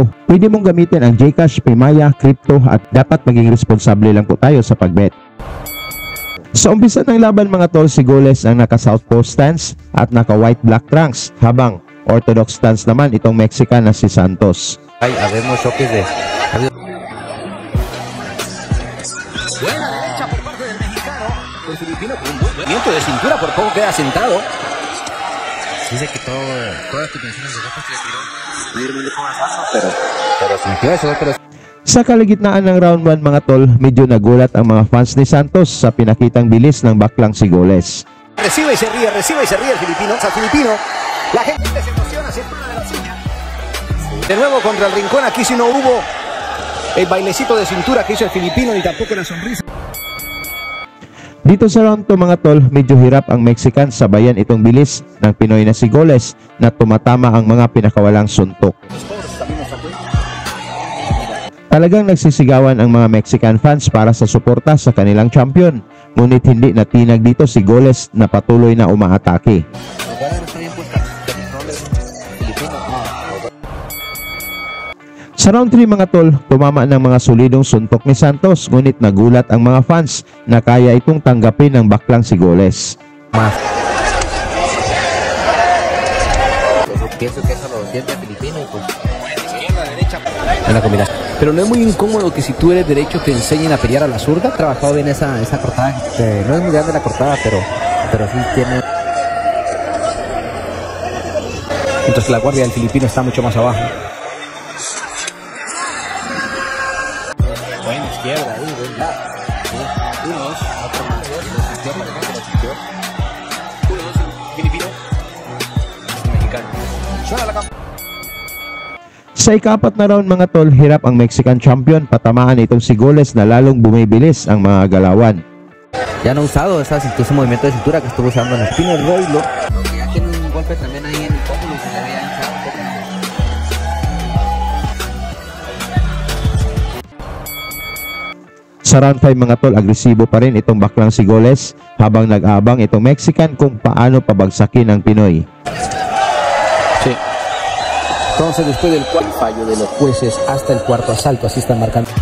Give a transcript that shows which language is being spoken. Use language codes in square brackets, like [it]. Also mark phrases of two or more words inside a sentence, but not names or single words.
[tl] Pwede mong gamitin ang Gcash, Paymaya, Crypto at dapat maging responsable lang po tayo sa pag-bet. Sa umpisa ng laban mga tol, si Goles ang naka- [en] southpaw stance [tl] at naka- [en] white-black trunks, [tl] habang [en] orthodox stance [tl] naman itong Mexican na si Santos. Ay, [es] habemos choques de... Buena derecha por parte del mexicano. El filipino con un buen movimiento de cintura, por poco queda sentado. Dice que todas tus tensiones de baja se le tiró. Pero sintió eso, pero... [tl] Sa kalagitnaan ng round 1 mga tol, medyo nagulat ang mga fans ni Santos sa pinakitang bilis ng baklang si Goles. [es] Recibe y se ríe el filipino. Al filipino, la gente se emociona, se para de la silla. De nuevo contra el rincón, aquí si no hubo el bailecito de cintura que hizo el filipino ni tampoco la sonrisa. [tl] Dito sa round 2 mga tol, medyo hirap ang Mexican sabayan itong bilis ng Pinoy na si Goles na tumatama ang mga pinakawalang suntok. Talagang nagsisigawan ang mga [en] Mexican fans [tl] para sa suporta sa kanilang champion, ngunit hindi natinag dito si Goles na patuloy na umaatake. Sa round 3 mga tol, tumama ng mga solidong suntok ni Santos, ngunit nagulat ang mga fans na kaya itong tanggapin ng baklang si Goles. [es] Pienso que eso lo entiende el filipino y pues... En la combinación. Pero no es muy incómodo que si tú eres derecho te enseñen a pelear a la zurda. Trabajado bien esa cortada, no es muy grande la cortada, pero sí tiene... Entonces la guardia del filipino está mucho más abajo. Buena izquierda ahí, buen lado. Unos, otro más, izquierda, filipino, mexicano. Suena la campana. [tl] Sa ika-4 na round mga tol, hirap ang [en] Mexican champion [tl] patamaan itong si Goles na lalong bumibilis ang mga galawan. [es] Ya no ha usado ese movimiento de cintura que estuvo usando en el Espino Roylo. Ya tiene un golpe también ahí en el pómulo y se le había hinchado un poco. [tl] Sa round 5 mga tol, agresibo pa rin itong baklang si Goles habang nag-aabang itong Mexican kung paano pabagsakin ang Pinoy. [es] Sí. Entonces después del cuarto fallo de los jueces hasta el cuarto asalto, así están marcando.